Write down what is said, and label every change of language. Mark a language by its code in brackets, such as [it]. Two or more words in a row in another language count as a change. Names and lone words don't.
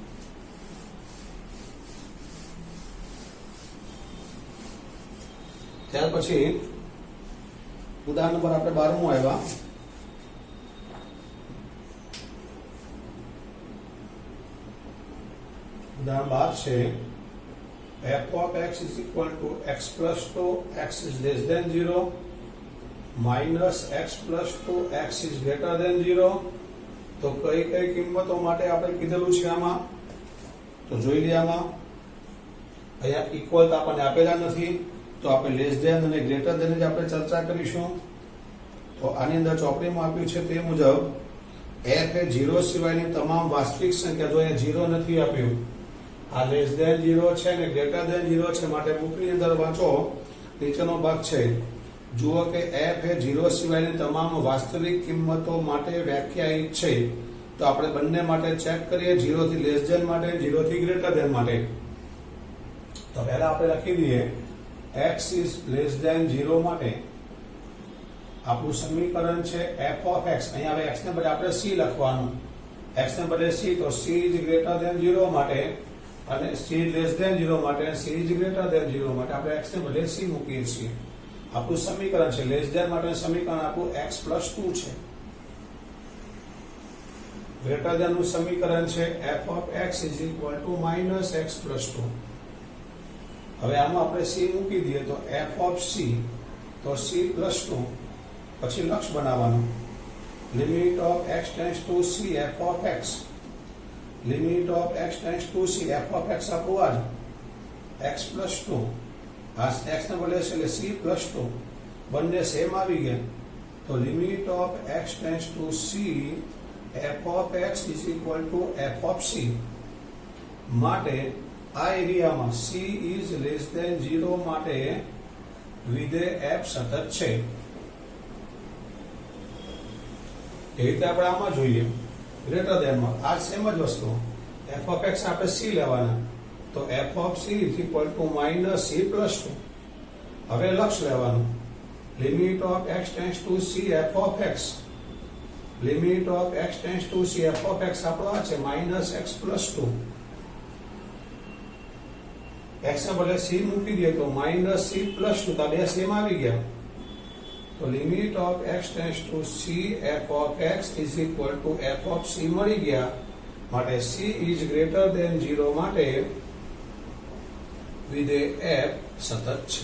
[gu] ત્યાર પછી ઉદાહરણ નંબર આપણે 12મું આવ્યા. ઉદાહરણ 12 છે [en] f of x is equal to x plus 2 x is less than 0 minus x plus 2 x is greater than 0. [gu] તો કઈ કઈ કિંમતો માટે આપણે કીધેલું છે આમાં તો જોઈ લઈએ. આમાં અહીંયા ઇક્વલ તો આપણને આપેલા નથી તો આપણે [en] less than [gu] અને [en] greater than [gu] જ આપણે ચર્ચા કરીશું. તો આની અંદર ચોપડીમાં આપ્યું છે તે મુજબ f એ 0 સિવાયની તમામ વાસ્તવિક સંખ્યા, જો અહીંયા 0 નથી આપ્યું, આ [en] less than [gu] 0 છે અને [en] greater than [gu] 0 છે માટે બુકની અંદર વાંચો નીચેનો ભાગ છે. જુઓ કે f એ 0 સિવાયની તમામ વાસ્તવિક કિંમતો માટે વ્યાખ્યાયિત છે. તો આપણે બંને માટે ચેક કરીએ, 0 થી [en] less than [gu] માટે, 0 થી [en] greater than [gu] માટે. તો પહેલા આપણે લખી દઈએ [en] x is less than 0 [gu] માટે આપણું સમીકરણ છે [en] f of x. [gu] અહીંયા હવે x ને બદલે આપણે c લખવાનું. x ને બદલે c તો [en] c is greater than 0 [gu] માટે અને c [en] less than [gu] 0 માટે અને [en] c is greater than 0 [gu] માટે આપણે x ને બદલે c મૂકીએ છીએ. આપણું સમીકરણ છે [en] less than [gu] માટેનું સમીકરણ આપણું x + 2 છે. [en] greater than [gu] નું સમીકરણ છે [en] f of x is equal to minus x plus 2. [gu] હવે આમાં આપણે c મૂકી દઈએ તો [en] f of c [gu] તો [en] c plus 2 [gu] પછી લક્ષ બનાવવાનું [en] limit of x tends to c f of x limit of x tends to c f of x [gu] આપણું આ [en] x plus 2 [gu] આ x ને બદલે છે એટલે [en] c plus 2 [gu] બંને સેમ આવી ગયા તો [en] limit of x tends to c f of x is equal to f of c [gu] માટે આ એરિયામાં [en] c is less than 0 [gu] માટે વિધેય f સતત છે. એ રીતે આપણે આમાં જોઈએ [en] greater thanમાં [gu] આ સેમ જ વસ્તુ [en] f of x [gu] આપણે c લેવાના તો [en] f of c is equal to minus c plus 2. [gu] હવે લક્ષ લેવાનું [en] limit of x tends to c f of x limit of x tends to c f of x [gu] આપણો આ છે [en] minus x plus 2. [gu] x ને બદલે c મૂકી દઈએ તો [en] minus c plus 2 [gu] તો બે સેમ આવી ગયા તો [en] limit of x tends to c f of x is equal to f of c [gu] મળી ગયા માટે [en] c is greater than 0 [gu] માટે વિધેય f સતત છે.